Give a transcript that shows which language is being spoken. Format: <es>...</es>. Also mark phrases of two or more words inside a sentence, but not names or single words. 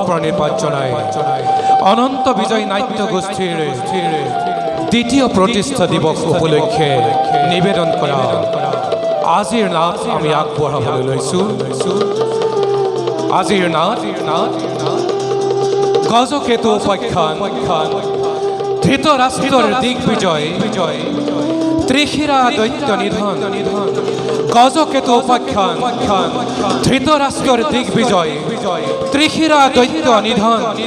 <as>প্রাণে পাঠ জনায় অনন্ত বিজয় নাট্য গোষ্ঠীর দ্বিতীয় প্রতিষ্ঠা দিবস উপলক্ষে নিবেদন করা আজিৰ নাট আমি আগবঢ়াবলৈ লৈছোঁ। আজিৰ নাট গজকেতু উপাখ্যান ধৃতৰাষ্ট্ৰৰ দিগ্বিজয় ত্রিশিরা দৈত্য নিধন গজকেতু উপাখ্যান ধৃতরাষ্ট্রের দিগ্বিজয় ত্রিশিরা দৈত্য নিধন</as>